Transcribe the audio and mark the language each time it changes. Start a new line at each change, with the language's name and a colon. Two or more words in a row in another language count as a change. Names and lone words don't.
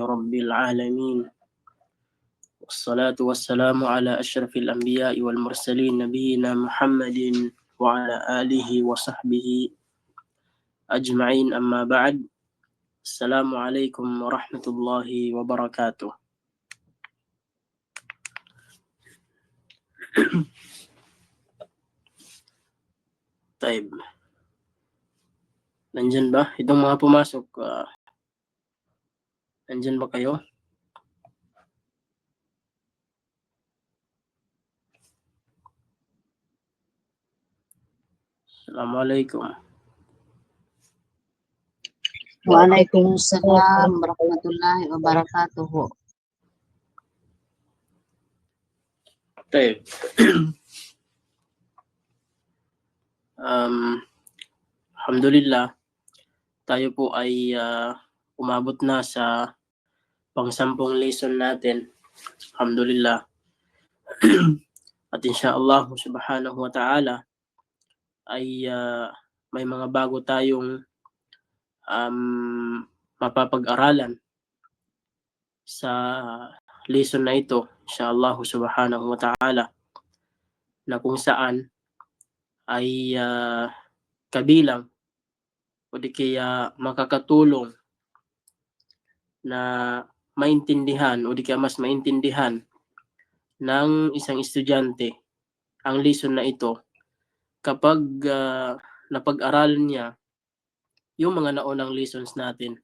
Arabic: رب العالمين والصلاة والسلام على أشرف الأنبياء والمرسلين نبينا محمد وعلى آله وصحبه أجمعين أما بعد السلام عليكم ورحمة الله وبركاته. طيب,
Filipino: nandyan ba? Itong mga pumasok, nandyan ba kayo?
Arabic: السلام عليكم. وعليكم السلام ورحمة الله وبركاته.
Filipino: Tayo. Alhamdulillah, tayo po ay umabot na sa pang-10 lesson natin. Alhamdulillah. At
Arabic: إن شاء الله سبحانه وتعالى
Filipino: ay may mga bago tayong mapapag-aralan sa lesson na ito,
Arabic: إن شاء الله سبحانه وتعالى,
Filipino: na kung saan ay kabilang o di kaya makakatulong na maintindihan o di kaya mas maintindihan ng isang estudyante ang lesson na ito kapag napag-aralan niya yung mga naunang lessons natin.